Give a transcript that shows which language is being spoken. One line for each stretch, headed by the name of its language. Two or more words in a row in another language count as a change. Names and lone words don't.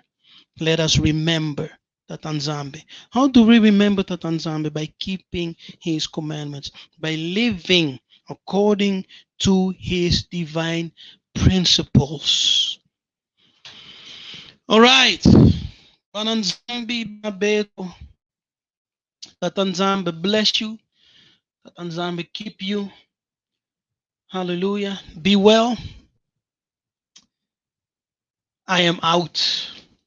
English: Let us remember Tatanzambe. How do we remember Tatanzambe? By keeping his commandments, by living according to his divine principles. All right. Tatanzambe Babeto. Tatanzambe bless you. Tatanzambe keep you. Hallelujah. Be well. I am out.